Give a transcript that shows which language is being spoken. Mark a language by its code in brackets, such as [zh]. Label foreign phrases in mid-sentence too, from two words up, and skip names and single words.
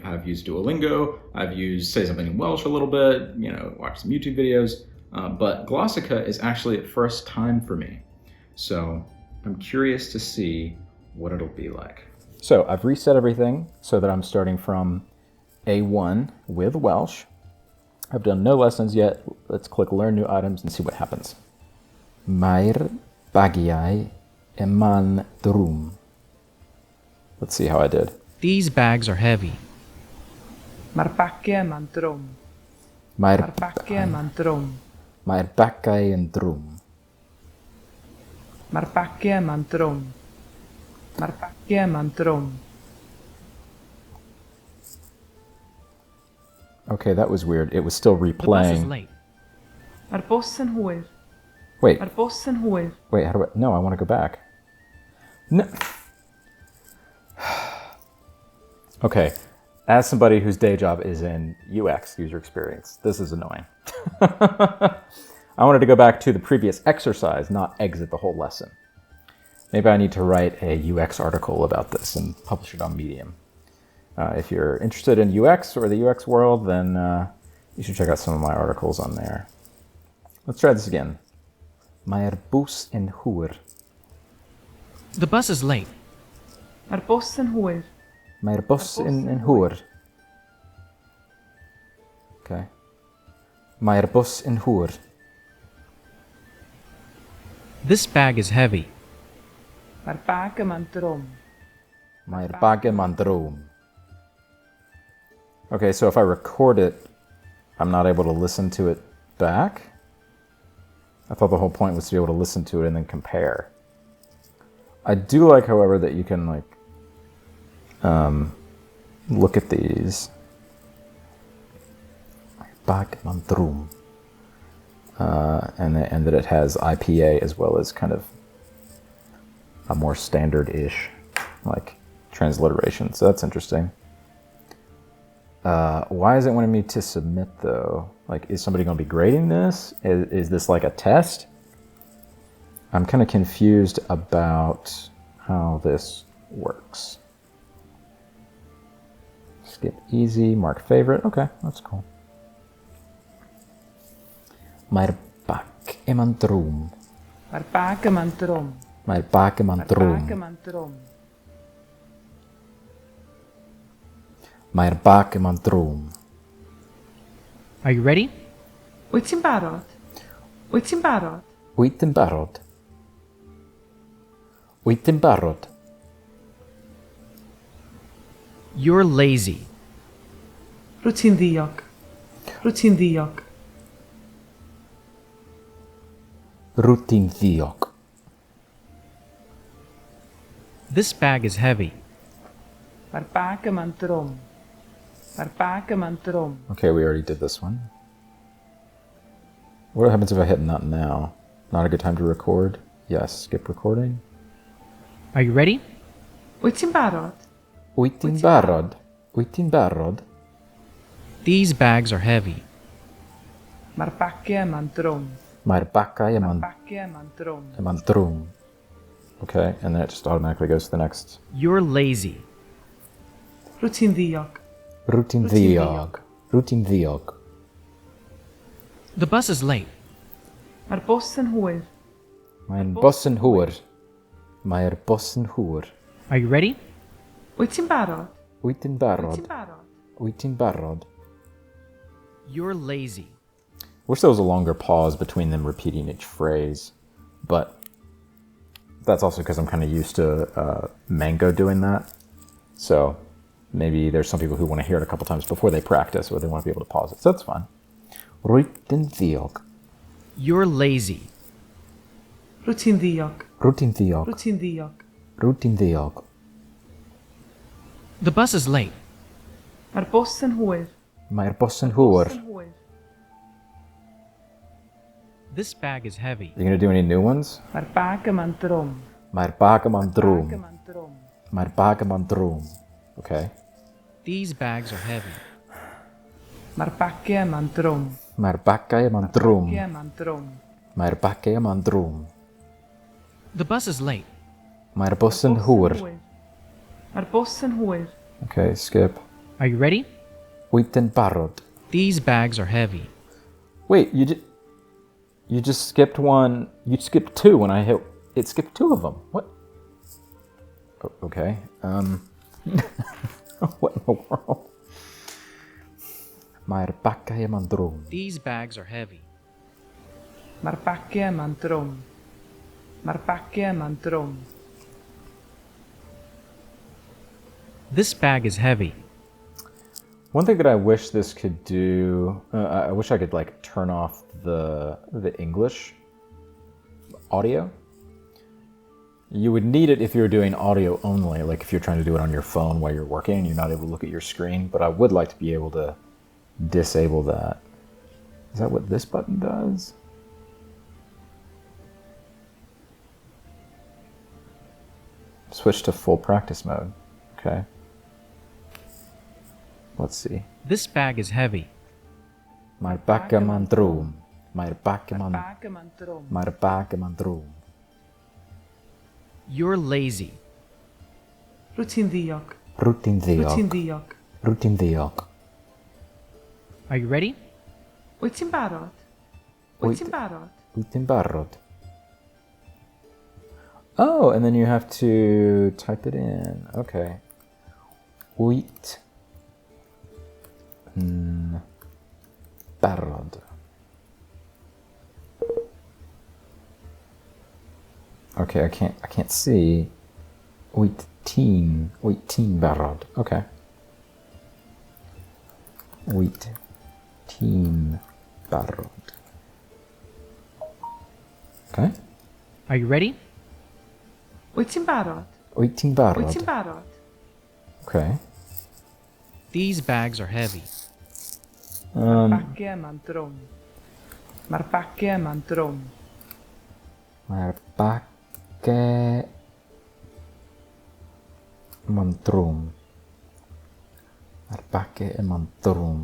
[en] I've used Duolingo, I've used Say Something in Welsh a little bit, watched some YouTube videos, but Glossika is actually a first time for me. So I'm curious to see what it'll be like. So I've reset everything so that I'm starting from A1 with Welsh. I've done no lessons yet. Let's click Learn New Items and see what happens. [cy] Mae'r bagiau man drwm. [en] Let's see how I did. These bags are heavy. [cy] Mae'r bagiau man drwm. Mae'r bagiau man drwm. Mae'r bagiau yn drwm. Mae'r bagiau man drwm. Mae'r bagiau man drwm. [en] Okay, that was weird. It was still The bus is replaying. late. [cy] Mae'r bws yn hwyr. [en] Wait, [cy] Mae'r bws yn hwyr. [en] wait, how do I... No, I want to go back. No. Okay, as somebody whose day job is in UX, user experience, this is annoying. I wanted to go back to the previous exercise, not exit the whole lesson. Maybe I need to write a UX article about this and publish it on Medium. If you're interested in UX or the UX world, then you should check out some of my articles on there. Let's try this again. [cy] Mae'r bws yn hwyr. [en] The bus is late. [cy] Mae'r bws yn hwyr. Mae'r bws yn hwyr. Okay. Mae'r bws yn hwyr. [en] This bag is heavy. [cy] Mae'r bag yma'n drwm. Mae'r bag yma'n drwm. [en] Okay, so if I record it, I'm not able to listen to it back? I thought the whole point was to be able to listen to it and then compare. I do like, however, that you can look at these. [cy] Bag yma'n drwm. [en] And that it has IPA as well as kind of a more standard-ish transliteration. So that's interesting. Why is it wanting me to submit though? Is somebody going to be grading this? Is this like a test? I'm kind of confused about how this works. Skip easy, mark favorite. Okay, that's cool. Mae'r bag yma'n drwm. Mae'r bag yma'n drwm. Mae'r bag yma'n Mae'r drwm. bag yma'n drwm. Mae'r bag yma'n drwm. Are you ready? [cy] Wyt ti'n barod? Wyt ti'n barod? Wyt yn barod? Wyt yn barod? [en] You're lazy. [cy] Rwyt ti'n ddiog. Rwyt ti'n ddiog. Rwyt ti'n ddiog. [en] This bag is heavy. [cy] Mae'r bag yma'n drwm. Mae'r bag yma'n drwm. [en] Okay, we already did this one. What happens if I hit not now? Not a good time to record? Yes, skip recording. Are you ready? [cy] Wyt ti'n barod? Wyt ti'n barod? Wyt ti'n barod? [en] These bags are heavy. [cy] Mae'r bagiau yma'n drwm. Mae'r bagau yma'n Bagiau yma'n drwm. drwm. [en] Okay, and then it just automatically goes to the next. You're lazy. [cy] Rwyt ti'n ddiog. Rwyt ti'n ddiog. Rwyt ti'n ddiog. [en] The bus is late. [cy] Mae'r bws yn hwyr. Mae'n bws yn hwyr. Mae'r bws yn hwyr. [en] Are you ready? [cy] Wyt ti'n barod? Wyt ti'n Wyt barod? ti'n barod? Wyt ti'n barod? [en] You're lazy. Wish there was a longer pause between them repeating each phrase, but that's also because I'm kind of used to Mango doing that. So maybe there's some people who want to hear it a couple times before they practice, or they want to be able to pause it. So that's fine. [cy] Rwyt yn ddiog. [en] You're lazy. [cy] Rwyt ti'n ddiog. Rwyt ti'n ddiog. Rwyt ti'n ddiog. Rwyt ti'n ddiog. [en] The bus is late. [cy] Mae'r bws yn hwyr. Mae'r bws yn hwyr. [en] This bag is heavy. You gonna do any new ones? [cy] Mae'r bag yma'n drwm. Mae'r bag yma'n drwm. Bag yma'n drwm. Mae'r bag yma'n drwm. [en] Okay. These bags are heavy. [cy] Mae'r bagiau yma'n drwm. Mae'r bagau yma'n drwm. Bagiau yma'n drwm. Mae'r bagau yma'n drwm. [en] The bus is late. [cy] Mae'r bws yn hwyr. Mae'r bws yn hwyr. [en] Okay, skip. Are you ready? [cy] Wyt yn barod. [en] These bags are heavy. Wait, you just skipped one. You skipped two when I hit. It skipped two of them. What? Okay. What in the world? [cy] Mae'r bagau yma'n drwm. [en] These bags are heavy. [cy] Mae'r bagiau yma'n drwm. Mae'r bagiau yma'n drwm. [en] This bag is heavy. One thing that I wish this could do, I wish I could like turn off the English audio. You would need it if you're doing audio only, like if you're trying to do it on your phone while you're working and you're not able to look at your screen, but I would like to be able to disable that. Is that what this button does? Switch to full practice mode. Okay. Let's see. This bag is heavy. [cy] Mae'r bag yma'n drwm. Mae'r bag yma'n... Bag yma'n drwm. Mae'r bag yma'n drwm. [en] You're lazy. [cy] Rwyt ti'n ddiog. Rwyt ti'n Rwyt ti'n ddiog. ddiog. Rwyt ti'n ddiog. [en] Are you ready? [cy] Wyt ti'n barod? Wyt ti'n barod? Wyt ti'n barod. [en] Oh, and then you have to type it in. [cy] Okay. Wyt yn barod. [en] Okay, I can't see. [cy] Wyt ti'n barod. Okay. Wyt ti'n barod. [en] Okay. Are you ready? [cy] Wyt ti'n barod? Wyt ti'n barod. Wyt ti'n barod? [en] Okay. These bags are heavy. [cy] Bagiau yma'n drwm. Mae'r bagiau yma'n drwm. Mae'r bagau yma'n drwm. Mae'r bagau yma'n drwm.